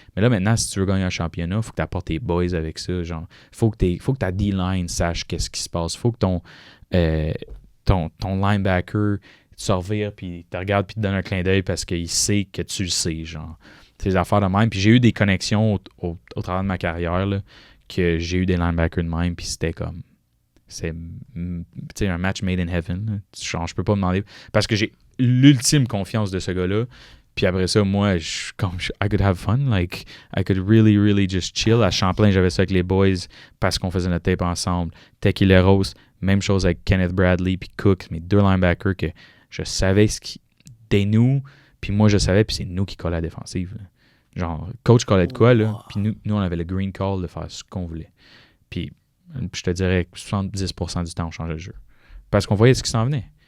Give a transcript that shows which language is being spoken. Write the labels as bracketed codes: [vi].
[fr] Mais là, maintenant, si tu veux gagner un championnat, il faut que tu apportes tes boys avec ça, genre, faut que ta D-line sache qu'est-ce qui se passe, faut que ton linebacker te revire, puis te regarde, puis te donne un clin d'œil parce qu'il sait que tu le sais, genre. Ces affaires de même. Puis j'ai eu des connexions au travers de ma carrière, là, que j'ai eu des linebackers de même, puis c'était comme... C'est un [en] match made in heaven. [fr] Genre, je peux pas me demander... Parce que j'ai l'ultime confiance de ce gars-là. Puis après ça, moi, [en] I could have fun. Like, I could really, really just chill. [fr] À Champlain, j'avais ça avec les boys parce qu'on faisait notre tape ensemble. Tequileros, même chose avec Kenneth Bradley puis Cook, mes 2 linebackers que je savais c'était nous... Puis moi, je savais, puis c'est nous qui collait la défensive. Là. Genre, coach collait de quoi, là? Puis nous, on avait le green call de faire ce qu'on voulait. Puis je te dirais que 70% du temps, on changeait le jeu. Parce qu'on voyait ce qui s'en venait.